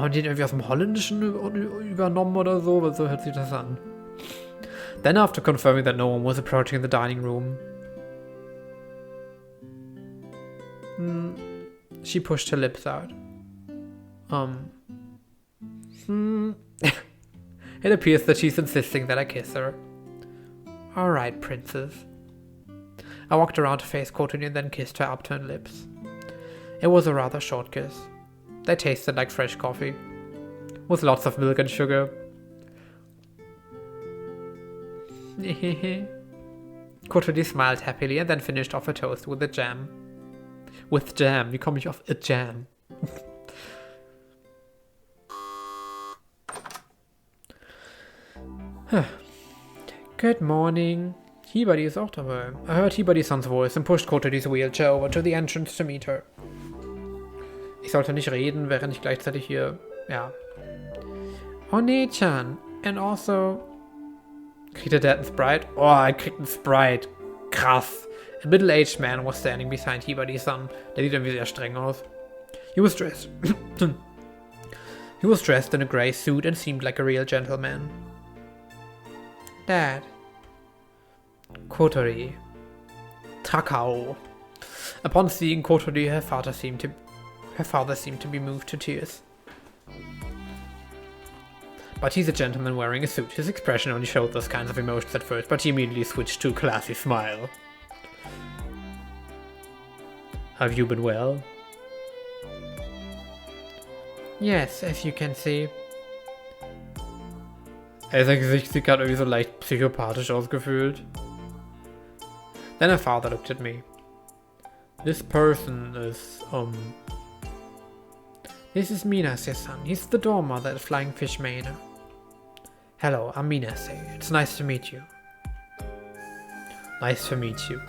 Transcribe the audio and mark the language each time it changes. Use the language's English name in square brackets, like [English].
[German] Haben die den irgendwie aus dem Holländischen übernommen oder so? Weil so hört sich das an. [English] Then, after confirming that no one was approaching the dining room, she pushed her lips out. It appears that she's insisting that I kiss her. Alright, princess. I walked around to face Kotori and then kissed her upturned lips. It was a rather short kiss. They tasted like fresh coffee, with lots of milk and sugar. Kotori smiled happily and then finished off her toast with a jam. With jam, [German] wie komme ich auf a jam? [English] Good morning. [German] Hibari ist auch dabei. [English] I heard Hibari-san's voice and pushed Kotori's wheelchair over to the entrance to meet her. [German] Ich sollte nicht reden, während ich gleichzeitig hier... Ja. One-chan. [English] And also... [German] Kriegt der einen Sprite? Oh, er kriegt einen Sprite. Krass. [English] A middle-aged man was standing behind Hibari-san. [German] Der sieht irgendwie sehr streng aus. [English] He was dressed... He was dressed in a grey suit and seemed like a real gentleman. Dad. Kotori. Takao. Upon seeing Kotori, her father seemed to be moved to tears. But he's a gentleman wearing a suit. His expression only showed those kinds of emotions at first, but he immediately switched to a classy smile. Have you been well? Yes, as you can see. [German] Sein Gesicht sieht gerade irgendwie so leicht psychopathisch ausgefühlt. [English] Then her father looked at me. This person is, This is Minase-san. He's the dorm mother at Flying Fish Manor. Hello, I'm Minase. It's nice to meet you. Nice to meet you.